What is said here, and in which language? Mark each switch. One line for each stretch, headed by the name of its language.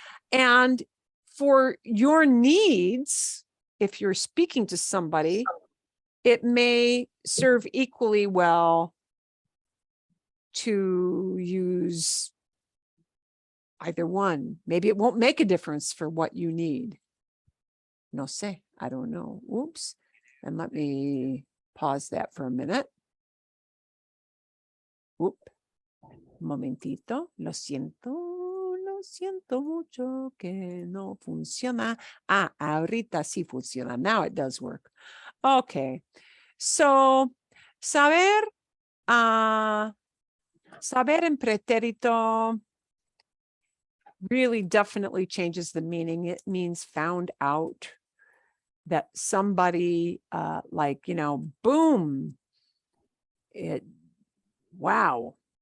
English: And for your needs, if you're speaking to somebody, it may serve equally well to use either one. Maybe it won't make a difference for what you need.
Spanish: No sé,
English: I don't know. Oops. And let me pause that for a minute.
Spanish: Oop. Momentito. Lo siento mucho que no funciona. Ahorita sí funciona.
English: Now it does work. Okay. So, saber en pretérito really definitely changes the meaning. It means found out, that somebody boom, wow,